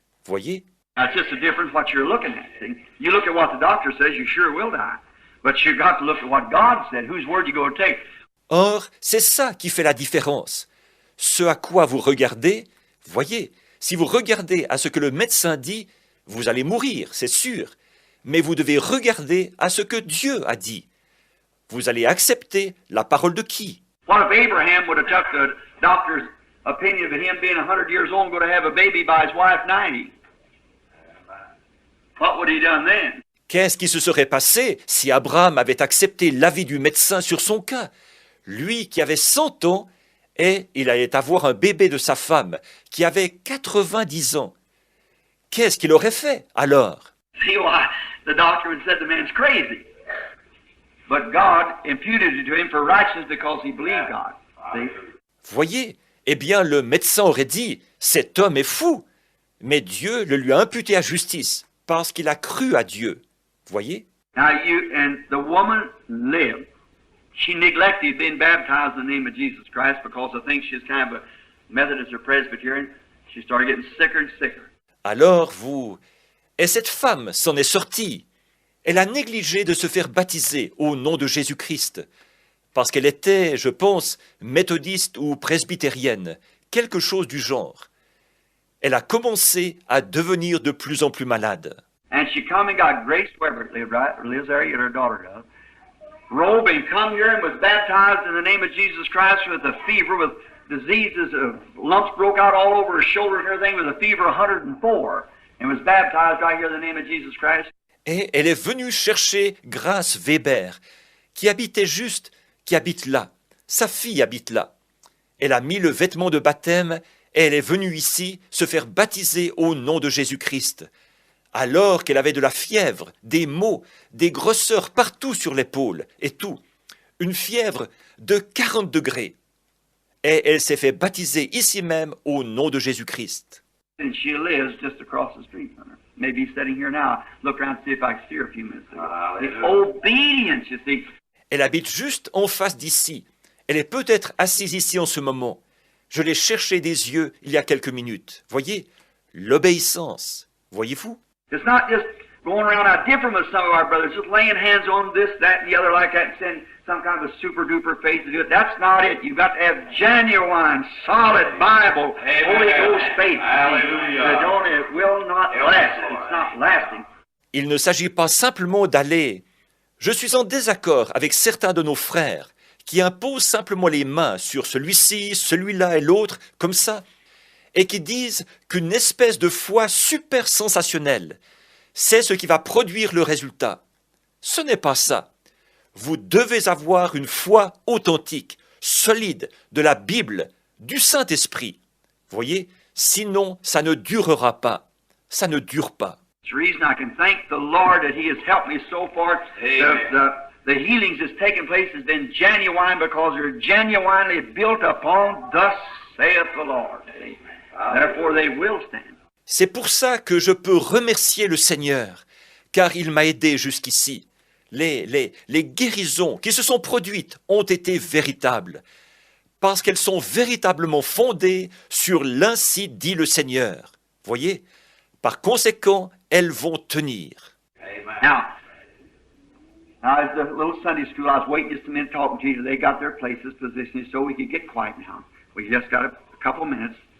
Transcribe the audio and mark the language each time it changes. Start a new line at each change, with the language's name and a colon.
French: Voyez?
English: That's just the difference what you're looking at. See? You look at what the doctor says, you sure will die. But you got to look at what God said. Whose word you going to take?
French: Or, c'est ça qui fait la différence. Ce à quoi vous regardez, voyez, si vous regardez à ce que le médecin dit, vous allez mourir, c'est sûr. Mais vous devez regarder à ce que Dieu a dit. Vous allez accepter la parole de qui?
English: What if Abraham would have took the doctor's opinion of him being 100 years old and going to have a baby by his wife 90? What would he done then?
French: Qu'est-ce qui se serait passé si Abraham avait accepté l'avis du médecin sur son cas? Lui qui avait 100 ans, et il allait avoir un bébé de sa femme qui avait 90 ans. Qu'est-ce qu'il aurait fait alors?
English: See why the doctor would have said the man's crazy. But God imputed it to him for righteousness because he believed God. See?
French: Voyez, eh bien le médecin aurait dit, cet homme est fou. Mais Dieu le lui a imputé à justice parce qu'il a cru à Dieu. Voyez?
English: Now and the woman lived. She neglected being baptized in the name of Jesus Christ because I think she's kind of a Methodist or Presbyterian. She started getting sicker and sicker.
French: Alors et cette femme s'en est sortie. Elle a négligé de se faire baptiser au nom de Jésus-Christ, parce qu'elle était, je pense, méthodiste ou presbytérienne, quelque chose du genre. Elle a commencé à devenir de plus en plus malade.
English: And she come and got Grace Weber, lives there, yet her daughter does. Robe and come here and was baptized in the name of Jesus Christ with a fever, with diseases, lumps broke out all over her shoulders and everything, with a fever of 104, and was baptized right here in the name of Jesus Christ.
French: Et elle est venue chercher Grace Weber, qui habite là. Sa fille habite là. Elle a mis le vêtement de baptême et elle est venue ici se faire baptiser au nom de Jésus-Christ. Alors qu'elle avait de la fièvre, des maux, des grosseurs partout sur l'épaule et tout. Une fièvre de 40 degrés. Et elle s'est fait baptiser ici même au nom de Jésus-Christ.
English: And she lives just across the street from her. Maybe sitting here now. Look around and see if I can see her a few minutes ago. It's obedience, you see.
French: Elle habite juste en face d'ici. Elle est peut-être assise ici en ce moment. Je l'ai cherchée des yeux il y a quelques minutes. Voyez, l'obéissance. Voyez-vous?
English: It's not just going around out different with some of our brothers, just laying hands on this, that, and the other like that, and saying some kind of a super-duper faith to do it. That's not it. You've got to have genuine, solid Bible, Holy Ghost faith. Hallelujah. It will not last. It's not lasting.
French: Il ne s'agit pas simplement d'aller. Je suis en désaccord avec certains de nos frères qui imposent simplement les mains sur celui-ci, celui-là et l'autre, comme ça, et qui disent qu'une espèce de foi super sensationnelle, c'est ce qui va produire le résultat. Ce n'est pas ça. Vous devez avoir une foi authentique, solide, de la Bible, du Saint-Esprit. Voyez, sinon ça ne durera pas. Ça ne dure pas.
English: It's the reason I can thank the Lord that He has helped me so far. The healings that's taken place has been genuine because they're genuinely built upon thus saith the Lord. Therefore they will stand.
French: C'est pour ça que je peux remercier le Seigneur, car il m'a aidé jusqu'ici. Les guérisons qui se sont produites ont été véritables, parce qu'elles sont véritablement fondées sur l'ainsi dit le Seigneur. Voyez, par conséquent, elles vont tenir.
English: Now, as the little Sunday school, I was waiting just a minute talking to you. They got their places positioned so we could get quiet now. We just got a couple of minutes.